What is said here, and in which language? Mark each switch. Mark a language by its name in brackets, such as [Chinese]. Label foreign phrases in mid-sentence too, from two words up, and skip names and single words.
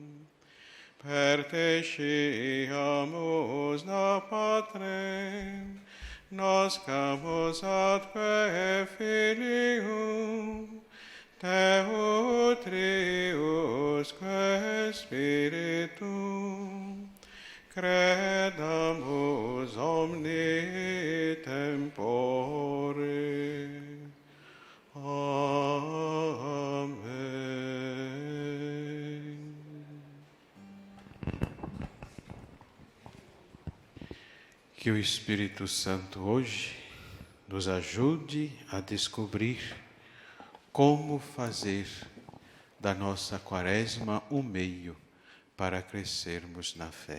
[Latin] Per te sciamus da Patrem, noscamus atque Filium, te utriusque Spiritum, credamus omni tempore. [Portuguese] Amém. Que o Espírito Santo hoje nos ajude a descobrir como fazer da nossa quaresma um meio para crescermos na fé.